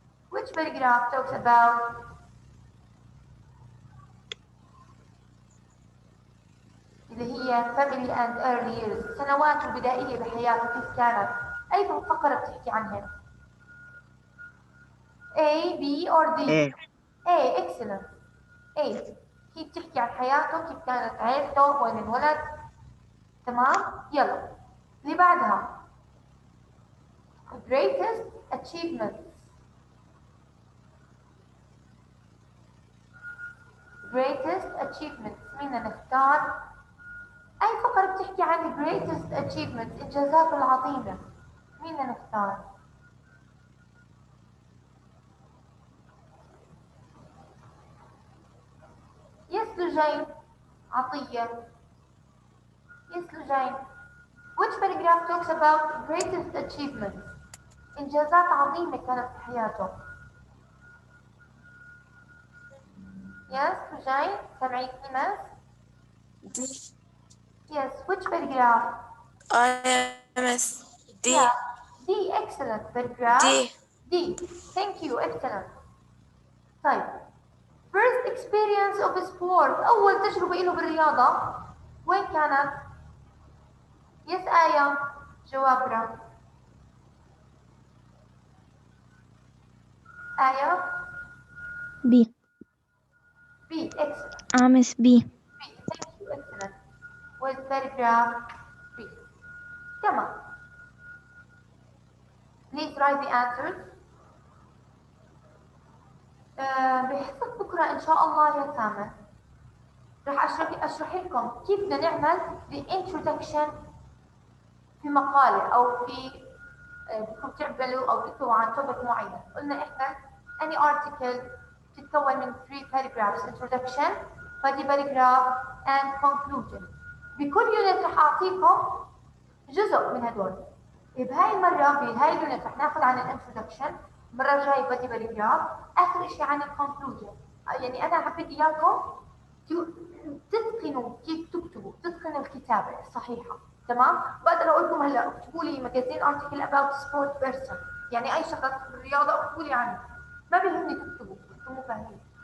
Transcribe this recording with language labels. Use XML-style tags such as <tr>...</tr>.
<en>Which paragraph talks about</en> <ar>اللي هي</ar> <en>family and early years،</en> <ar>السنوات البدائية بحياته كيف كانت؟ أي فقرة بتحكي عنها؟</ar> <en>A, B or D؟ A. A excellent.</en> <ar>A هي بتحكي عن حياته كيف كانت عيلته وين انولد. تمام؟ يلا اللي بعدها</ar> <en>greatest achievements. greatest achievements</en> <ar>مين نختار؟ أي فقرة بتحكي عن greatest achievements إنجازاته العظيمة؟ مين نختار؟ يس لجين عطية. يس لجين.</ar> <en>which paragraph talks about greatest achievements؟</en> <ar>إنجازات عظيمة كانت في حياته. يس لجين سمعتني مس؟</ar> <en>D. Yes, which paragraph؟ IMS. D. Yeah, D, excellent paragraph. D. D, thank you, excellent.</en> <ar>طيب</ar> <en>first experience of sport،</en> <ar>أول تجربة له بالرياضة وين كانت؟ يس آية جوابنا. آية</ar> <en>B. B excellent. Miss B. B thank you excellent. with paragraph B.</en> <ar>تمام.</ar> <en>Please write the answers.</en> <ar>بحصة بكرة إن شاء الله يا سامر راح أشرح لكم كيف بدنا نعمل</ar> <en>the introduction</en> <ar>في مقالة أو في بدكم تعملوا أو تكتبوا عن topic معين. قلنا إحنا</ar> <en>any article</en> <ar>تتكون من</ar> <en>3 paragraphs introduction body paragraph and conclusion.</en> <ar>بكل يونت راح أعطيكم جزء من هدول. بهاي المرة بهاي اليونت رح ناخذ عن الانترودكشن، المرة الجاية بدي باراجراف، آخر شيء عن الكونكلوجن. يعني أنا حبيت إياكم تتقنوا كيف تكتبوا، تتقنوا الكتابة الصحيحة، تمام؟ بقدر أقول لكم هلا اكتبوا لي ماجازين ارتكل</ar> <en>about sport person،</en> <ar>يعني أي شخص بالرياضة اكتبوا لي عنه، ما بيهمني تكتبوا، انتم مو فاهمين.</ar>